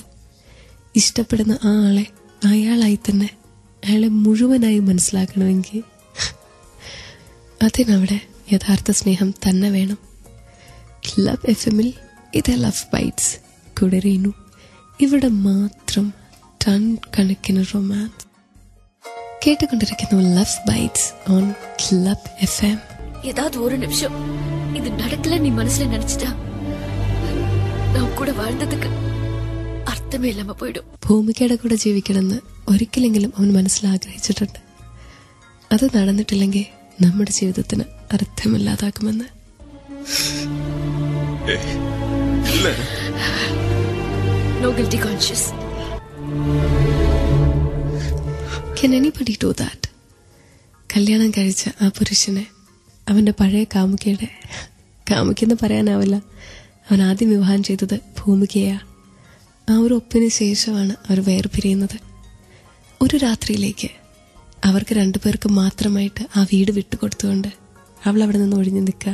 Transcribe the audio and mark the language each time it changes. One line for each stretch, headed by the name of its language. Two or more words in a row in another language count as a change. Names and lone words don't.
Malayalam: ഇഷ്ടപ്പെടുന്ന ആ ആളെ അയാളായി തന്നെ, അയാളെ മുഴുവനായി മനസ്സിലാക്കണമെങ്കിൽ അതിനവിടെ യഥാർത്ഥ സ്നേഹം തന്നെ വേണം. ക്ലബ് FM-ൽ ഇത് ലവ് ബൈറ്റ്സ്. കൂടെ റീനു. ഇവിടെ മാത്രം ടൺ കണക്കിന് റൊമാൻസ്. കേട്ടുകൊണ്ടിരിക്കുന്നു ലവ് ബൈറ്റ്സ് ഓൺ ക്ലബ് FM.
Tamil: ஏதாவது ஒரு நிமிஷம் இது நடக்கல நீ மனசுல நினைச்சிட்டா நான் கூட வாழ்ந்ததுக்கு அர்த்தமே இல்லாம போயிடும்.
Malayalam: ഭൂമികയുടെ കൂടെ ജീവിക്കണമെന്ന് ഒരിക്കലെങ്കിലും അവൻ മനസ്സിൽ ആഗ്രഹിച്ചിട്ടുണ്ട്. അത് നടന്നിട്ടില്ലെങ്കിൽ നമ്മുടെ ജീവിതത്തിന് അർത്ഥമില്ലാതാക്കുമെന്ന്.
English: No guilty conscience. Can anybody do that?
Malayalam: കല്യാണം കഴിച്ച ആ പുരുഷനെ അവന്റെ പഴയ കാമുകിയെന്ന് പറയാനാവില്ല. അവൻ ആദ്യം വിവാഹം ചെയ്തത് ഭൂമികയാ. ആ ഒരു ഒപ്പിന് ശേഷമാണ് അവർ വേർപിരിയുന്നത്. ഒരു രാത്രിയിലേക്ക് അവർക്ക് 2 പേർക്ക് മാത്രമായിട്ട് ആ വീട് വിട്ടുകൊടുത്തുകൊണ്ട് അവൾ അവിടെ നിന്ന് ഒഴിഞ്ഞു നിൽക്കുക.